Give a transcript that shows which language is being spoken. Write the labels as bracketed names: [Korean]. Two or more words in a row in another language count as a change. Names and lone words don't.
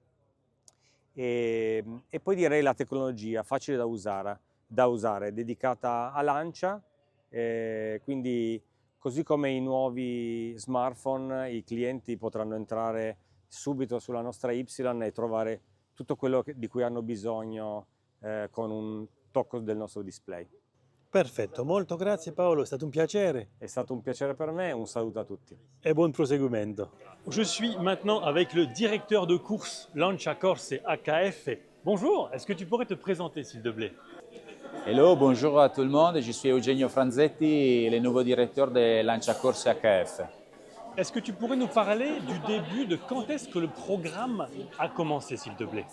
[Italian] E poi direi la tecnologia, facile da usare, dedicata a Lancia, quindi così come i nuovi smartphone, i clienti potranno entrare subito sulla nostra Y e trovare tutto quello di cui hanno bisogno con un tocco del nostro display. Perfetto, molto grazie Paolo, è stato un piacere. È stato un piacere per me, un saluto a tutti. [French] Et bon [Italian] proseguimento. [French] Je suis maintenant avec le directeur de course Lancia Corse AKF. Bonjour, est-ce que tu pourrais te présenter s'il te plaît? Hello, bonjour à tout le monde, je suis Eugenio Franzetti, le nouveau directeur de Lancia Corse AKF. Est-ce que tu pourrais nous parler du début, de quand est-ce que le programme a commencé s'il te plaît?